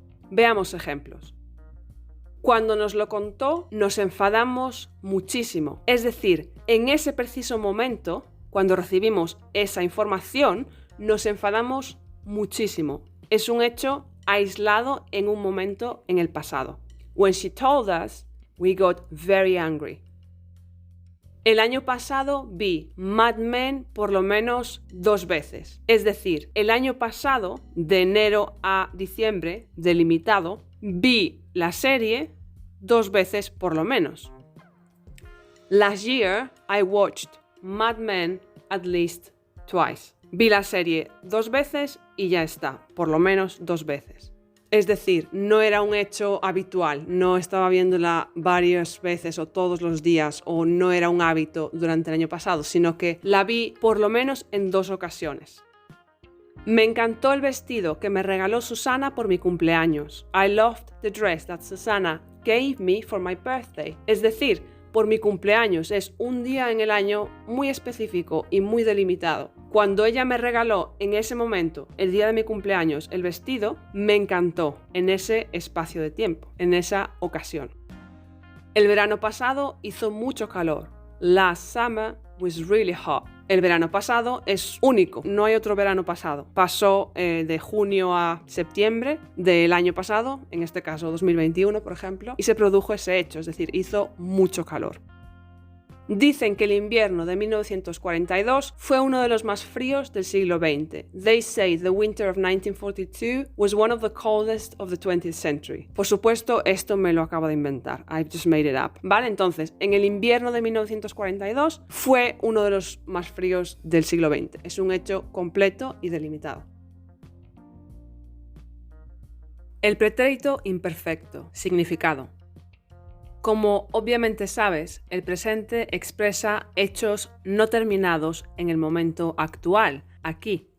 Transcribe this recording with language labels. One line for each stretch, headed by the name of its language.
Spanish: Veamos ejemplos. Cuando nos lo contó, nos enfadamos muchísimo. Es decir, en ese preciso momento, cuando recibimos esa información, nos enfadamos muchísimo. Es un hecho aislado en un momento en el pasado.
English: When she told us, we got very angry.
Spanish: El año pasado vi Mad Men por lo menos 2 veces. Es decir, el año pasado, de enero a diciembre, delimitado, vi la serie 2 veces por lo menos.
English: Last year, I watched Mad Men at least twice.
Spanish: Vi la serie 2 veces y ya está, por lo menos 2 veces. Es decir, no era un hecho habitual, no estaba viéndola varias veces o todos los días o no era un hábito durante el año pasado, sino que la vi por lo menos en 2 ocasiones. Me encantó el vestido que me regaló Susana por mi cumpleaños.
English: I loved the dress that Susana gave me for my birthday.
Spanish: Es decir, por mi cumpleaños es un día en el año muy específico y muy delimitado. Cuando ella me regaló en ese momento, el día de mi cumpleaños, el vestido, me encantó en ese espacio de tiempo, en esa ocasión. El verano pasado hizo mucho calor.
English: Last summer was really hot.
Spanish: El verano pasado es único, no hay otro verano pasado. Pasó de junio a septiembre del año pasado, en este caso 2021, por ejemplo, y se produjo ese hecho, es decir, hizo mucho calor. Dicen que el invierno de 1942 fue uno de los más fríos del siglo XX.
English: They say the winter of 1942 was one of the coldest of the 20th century.
Spanish: Por supuesto, esto me lo acabo de inventar.
English: I've just made it up.
Spanish: ¿Vale? Entonces, en el invierno de 1942 fue uno de los más fríos del siglo XX. Es un hecho completo y delimitado. El pretérito imperfecto. Significado. Como obviamente sabes, el presente expresa hechos no terminados en el momento actual, aquí.